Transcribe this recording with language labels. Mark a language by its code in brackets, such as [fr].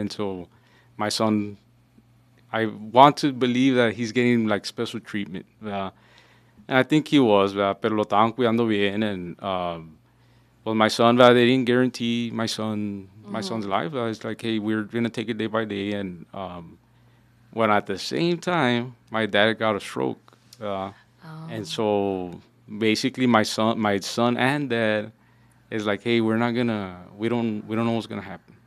[en] And so my son, I want to believe that he's getting like special treatment, [es] ¿verdad? [en] And I think he was, [es] ¿verdad? Pero lo estaban cuidando bien, [en] and well, my son, [es] ¿verdad? [en] They didn't guarantee my son's life, [es] ¿verdad? [en] It's like, hey, we're gonna take it day by day, and when at the same time my dad got a stroke. And so basically my son and dad is like, hey, we don't know what's gonna happen.